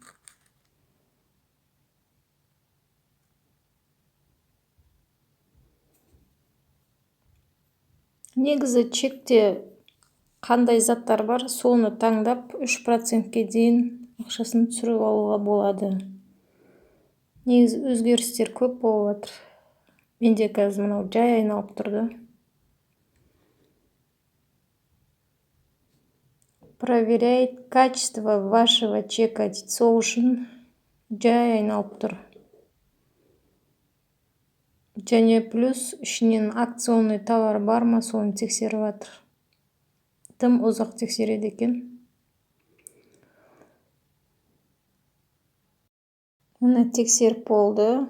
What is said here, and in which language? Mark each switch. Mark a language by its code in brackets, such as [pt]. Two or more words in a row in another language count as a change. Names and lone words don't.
[kk] Негізі чекте қандай заттар бар, соны таңдап 3%-ке дейін ақшасын түсіріп алуға болады. Негізі өзгерістер көп болып жатыр. Менде қазір мынау жай айналып тұрды. [ru] Проверяет качество вашего чека. [kk] Сол үшін жай айналып тұр. Және плюс ішінен [ru] акционный товар [kk] бар ма, соны тексеріп жатыр. Тым ұзақ тексереді екен. Мына тексеріп болды.